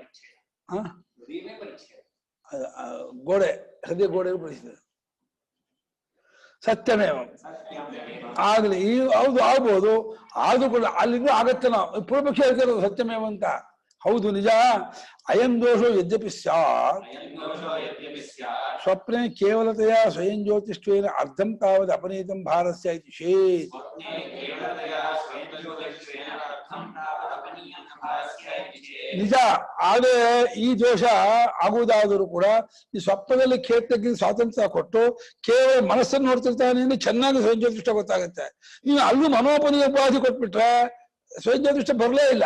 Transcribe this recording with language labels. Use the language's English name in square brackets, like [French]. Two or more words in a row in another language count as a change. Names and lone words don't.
[Kannada] ಗೋಡೆ, ಹೃದಯ ಗೋಡೆ ಬಳಸಿದೆ. ಸತ್ಯಮೇವ ಆಗ್ಲಿ, ಈ ಹೌದು ಆಗ್ಬೋದು, ಆದ್ರೂ ಕೂಡ ಅಲ್ಲಿಂದ ಆಗತ್ತೆ. ನಾವು ಪೂರ್ವಪಕ್ಷ ಹೇಳ್ತಿರೋದು ಸತ್ಯಮೇವ ಅಂತ. ಹೌದು ನಿಜ. [Sanskrit] ಅಯಂ ದೋಷೋ ಯದ್ಯಪಿ ಸ್ಯಾತ್ ಸ್ವಪ್ನೆ ಕೇವಲತೆಯ ಸ್ವಯಂ ಜ್ಯೋತಿಷ್ಠೇನ ಅರ್ಧಂ ತಾವದ್ ಅಪನೀತಂ ಭಾರಸ್ಯ ಇತಿ ಚೇತ್. [Kannada] ನಿಜ. ಆದ್ರೆ ಈ ದೋಷ ಆಗುವುದಾದರೂ ಕೂಡ ಈ ಸ್ವಪ್ನದಲ್ಲಿ ಕೇತಕ್ಕೆ ಸ್ವಾತಂತ್ರ್ಯ ಕೊಟ್ಟು ಕೇವಲ ಮನಸ್ಸನ್ನು ನೋಡ್ತಿರ್ತಾನೆ ಅಂದ್ರೆ ಚೆನ್ನಾಗಿ ಸ್ವಯಂ ಜ್ಯೋತಿಷ್ಠ ಗೊತ್ತಾಗುತ್ತೆ. ನೀವು ಅಲ್ಲೂ ಮನೋಪನೀಯ ಉಪಾಧಿ ಕೊಟ್ಬಿಟ್ರೆ ಸ್ವಯಂ ಜ್ಯೋತಿಷ್ಠ ಬರಲೇ ಇಲ್ಲ.